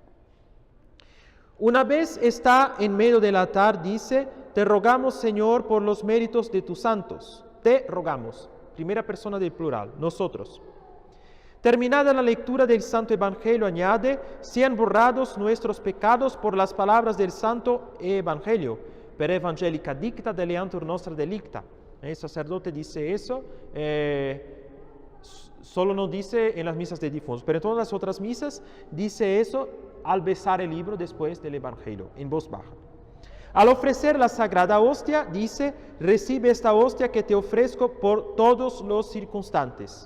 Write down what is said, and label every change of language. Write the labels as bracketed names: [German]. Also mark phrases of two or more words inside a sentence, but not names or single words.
[Spanish] Una vez está en medio del altar, dice: te rogamos, Señor, por los méritos de tus santos. Te rogamos. Primera persona del plural, nosotros. Terminada la lectura del Santo Evangelio, añade: sean borrados nuestros pecados por las palabras del Santo Evangelio. [Latin] Per evangelica dicta deleantur nostra delicta. [Spanish] El sacerdote dice eso, solo no dice en las misas de difuntos, pero en todas las otras misas dice eso al besar el libro después del Evangelio, en voz baja. Al ofrecer la sagrada hostia, dice: recibe esta hostia que te ofrezco por todos los circunstantes.